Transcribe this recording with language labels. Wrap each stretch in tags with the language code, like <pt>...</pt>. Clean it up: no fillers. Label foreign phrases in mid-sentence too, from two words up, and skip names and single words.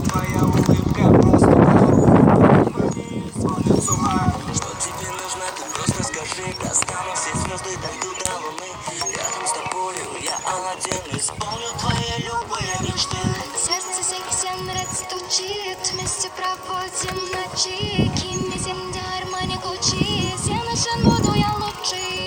<ru>Твоя улыбка просто сводит с ума. Что тебе нужно, ты просто скажи. Достану все звезды, дойду до луны. Рядом с тобою я Аладдин, исполню твои любые мечты. Сердце</ru> <kk>сексен рет</kk> <ru>стучит, вместе проводим ночи, ким земля армани Гуччи,</ru> <kk>сен үшін</kk> <ru>буду я лучший.</ru>